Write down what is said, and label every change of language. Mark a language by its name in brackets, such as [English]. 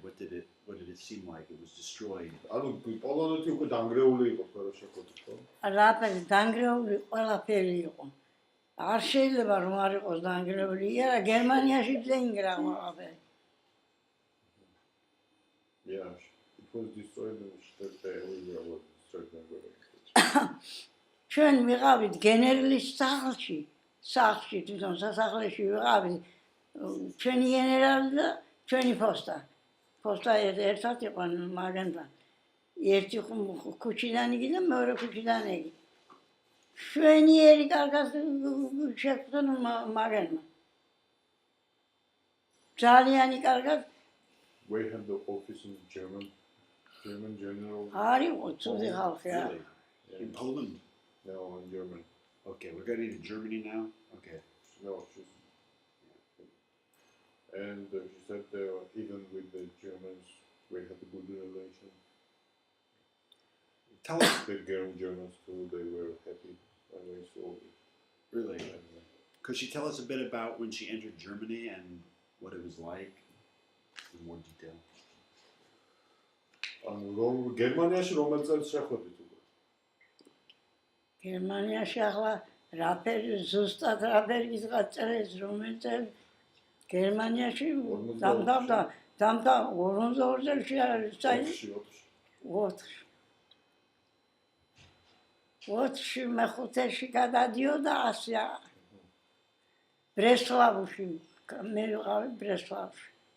[English] What did it seem like? It was destroyed. [Georgian] ანუ პოლონეთი უკვე დანგრეული იყო თქვენ რო შეხვდით, ხო? რაფერი დანგრეული ყველაფერი იყო. არ შეიძლება რომ არ იყოს დანგრეული. არა გერმანიაში დაინგრა ყველაფერი. [English] Yeah, it was destroyed and the area was destroyed. [Georgian] ჩვენ ვიყავით გენერლის სახლში თვითონ სასახლეში ვიყავით. ჩვენი გენერალი და ჩვენი პოსტა. პოსტა ერთად იყო მაგენთან. ერთი ქუჩიდან იგი და მეორე ქუჩიდან იგი. შვენიერი კარგად შეხვდნენ მაგენმა. ძალიან კარგად [English] We had the office in German general. [Georgian] არ იყო ცუდი ხალხი. [English] Really? In Poland? No, in German. Okay, we're getting to Germany now. Okay. No, she's. And she said even with the Germans, we had a good relation. Tell us. The Germans too, they were happy when they saw it. Really? And, Could she tell us a bit about when she entered Germany and what it was like in more detail? [Georgian] გერმანიაში რომელ წელს შეხვედით უკვე? გერმანიაში ახლა რაფერი ზუსტად რაფერი გაწერეს რომელიც გერმანიაში დამდა 42 წელში არის საერთოდ 4-ში მეხუთეში გადადიოდა ასე ბრესლავში მე ვიყავი ბრესლავში